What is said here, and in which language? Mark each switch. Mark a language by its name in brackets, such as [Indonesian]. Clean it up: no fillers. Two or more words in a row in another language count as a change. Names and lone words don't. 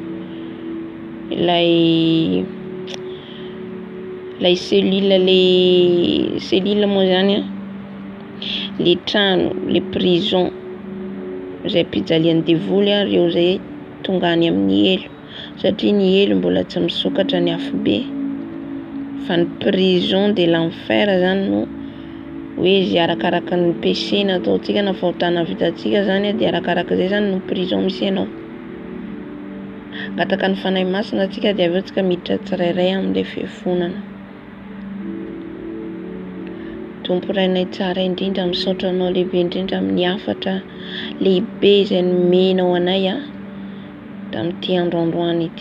[Malagasy] Ilay cellule moa zany a. Le trano, le prison izay mpijalian'ny devoly a, ireo izay tonga any amin'ny elo. Satria ny elo mbola tsy misokatra ny afobe. Fa ny [French] prison de l'enfer [Malagasy] zany no hoe izy arakaraka ny péché nataontsika na fahotana vitantsika zany a, dia arakaraka izay zany no prison misy ianao. Angataka ny fanahy masina tsika dia avy eo tsika miditra tsirairay amin'ilay fihafonana. Tompo rainay tsara indrindra, misaotra anao lehibe indrindra amin'ny hafatra lehibe izay nomenao anay a tamin'ity androandroany ity.